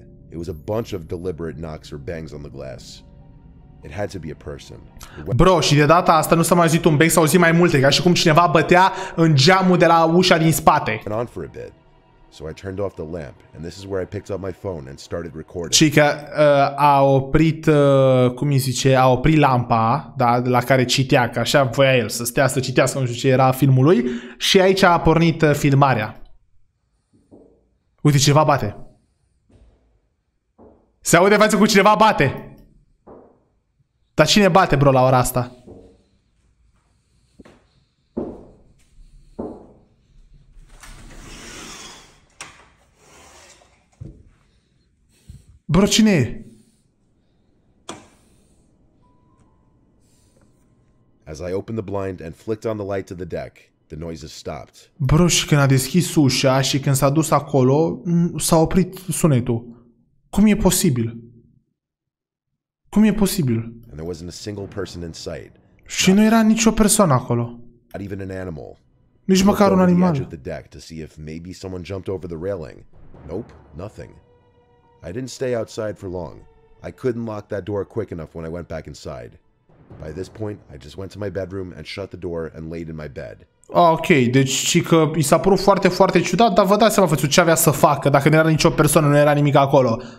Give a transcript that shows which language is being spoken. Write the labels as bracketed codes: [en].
[en] It was a bunch of deliberate knocks or bangs on the glass. It had to be a person. [ro] Bro, și de data asta nu s-a mai auzit un bang, s-au auzit mai multe, ca și cum cineva bătea în geamul de la ușa din spate. [en] On for a bit. So I turned off the lamp, and this is where I picked up my phone and started recording. [ro] Și că a oprit, cum îi zice, a oprit lampa, da, la care citea, că așa voia el, să stea să citească, nu știu ce era filmul lui, și aici a pornit filmarea. Uite, cineva bate. Se aude față cu cineva bate. Dar cine bate, bro, la ora asta? Bro, cine e? [en] As I opened the blind and flicked on the light to the deck, the noises stopped. [ro] Bro, și când a deschis ușa și când s-a dus acolo, s-a oprit sunetul. Cum e posibil? Cum e posibil? [en] And there wasn't a single person in sight. [ro] Și nu era nicio persoană acolo. [en] Not even an animal. [ro] Nici măcar un animal. [en] The deck to see if maybe someone jumped over the railing. Nope, nothing. I didn't stay outside for long. I couldn't lock that door quick enough when I went back inside. By this point, I just went to my bedroom and shut the door and laid in my bed. [ro] Ok, deci și că i s-a părut foarte, foarte ciudat, dar vă dați seama, fățu, ce avea să facă dacă nu era nicio persoană, nu era nimic acolo.